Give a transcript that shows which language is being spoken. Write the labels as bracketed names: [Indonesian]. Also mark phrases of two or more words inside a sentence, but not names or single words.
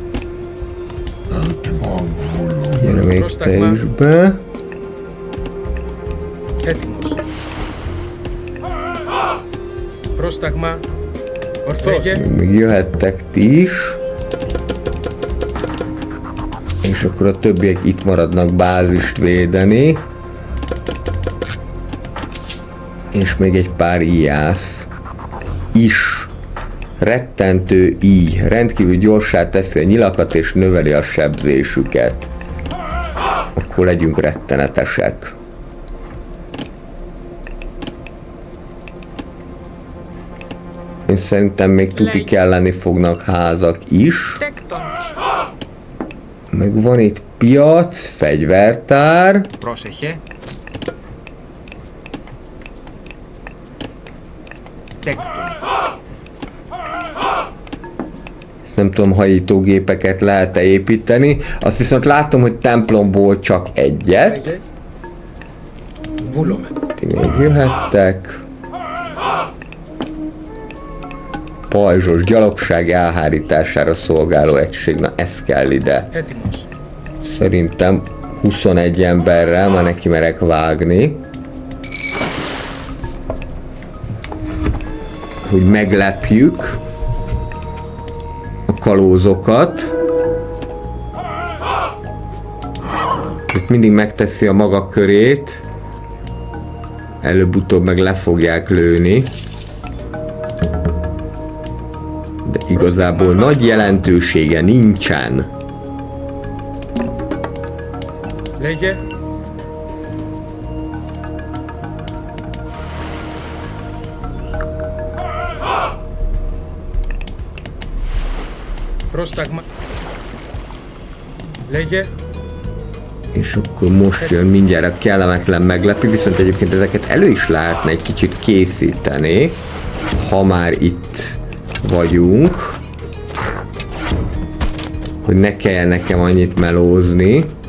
[Hungarian] Gyere még te is be. [Greek] Έτοιμος. Πρόσταγμα. Ορθός. Λέγε. [Hungarian] Még jöhettek ti is. És akkor a többiek itt maradnak bázist védeni. És még egy pár íjász is. Rettentő íj. Rendkívül gyorsá teszi a nyilakat és növeli a sebzésüket. Akkor legyünk rettenetesek. Én szerintem még tuti kelleni fognak házak is. [Greek] Τέκτον. [Hungarian] Meg van itt piac, fegyvertár. [Greek] Πρόσεχε. Τέκτον. [Hungarian] Nem tudom, hajítógépeket lehet-e építeni. Azt viszont látom, hogy templomból csak egyet. [Greek] Λέγε. Βούλομαι. [Hungarian] Ti még jöhettek. Pajzsos gyalogság elhárítására szolgáló egység. Na, ez kell ide. [Greek] Έτοιμος. [Hungarian] Szerintem 21 emberrel már neki merek vágni. Hogy meglepjük a kalózokat. Itt mindig megteszi a maga körét. Előbb-utóbb meg le fogják lőni. De igazából nagy jelentősége nincsen. [Greek] Λέγε. Πρόσταγμα. Λέγε. [Hungarian] És akkor most jön mindjárt a kellemetlen meglepő, viszont egyébként ezeket elő is lehetne egy kicsit készíteni, ha már itt vagyunk, hogy ne kelljen nekem annyit melózni.